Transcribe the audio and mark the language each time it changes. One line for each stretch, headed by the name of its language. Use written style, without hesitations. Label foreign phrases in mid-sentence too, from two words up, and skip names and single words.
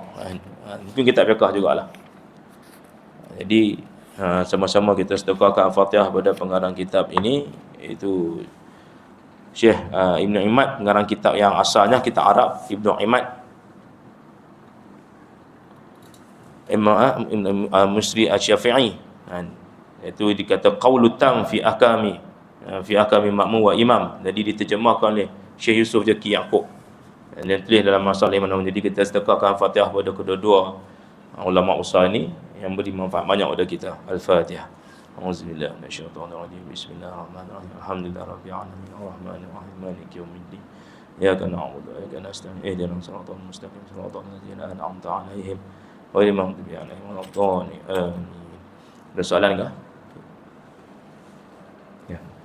Malay: Mungkin kitab fiqh jugalah. Jadi sama-sama kita sedekahkan Al-Fatihah pada pengarang kitab ini, iaitu Syekh Ibn Imad, pengarang kitab yang asalnya kitab Arab, Ibn Imad Musri Asy-Syafi'i. Itu dikata qaulut tam fi ahkami makmum wa imam. Jadi diterjemahkan oleh Syekh Yusuf Zaki Yaqub dan tulis dalam masalah Imam. Jadi kita sedekahkan Al-Fatihah pada kedua-dua ulama usaha ini yang beri manfaat banyak pada kita.
Arabic: Al-Fatihah. أعوذ بالله من الشيطان الرجيم. بسم الله الرحمن الرحيم. الحمد لله رب العالمين. الرحمن الرحيم. مالك يوم الدين. إياك نعبد وإياك نستعين. اهدنا الصراط المستقيم. صراط الذين أنعمت عليهم غير المغضوب عليهم ولا الضالين.
Malay: Amin. Ada soalan ke? Ya.